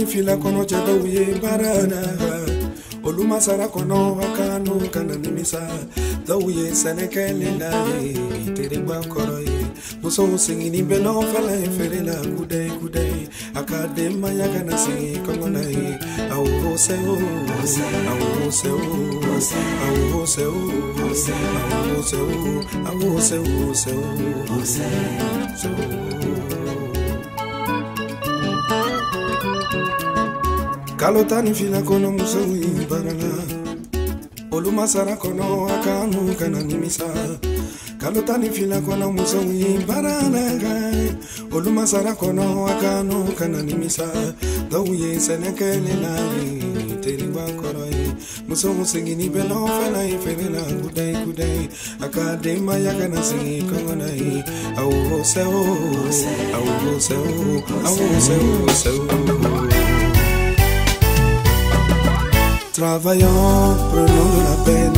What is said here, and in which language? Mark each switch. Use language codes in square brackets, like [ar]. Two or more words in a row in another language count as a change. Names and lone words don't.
[bm] fila kono jada uye barala Oluma sara kono akanu kananimisa Dawuye senekele la ye tere bakoro ye Muso singini beno fela fere la kudai kudai Akade maya kana singi kongona ye Awo seo Awo seo Awo seo Awo seo Kalotani fila kono muso barala Oluma sara kono akanu kananimisa Kalotani fila kono muso barala Oluma sara kono akanu kananimisa Dawuye senekele la ye tere bakoro ye Muso singini beno fela fere la kudai kudai Akade maya kana singi kongona ye Awo seo Awo seo [fr] Travaillons, prenons de la peine.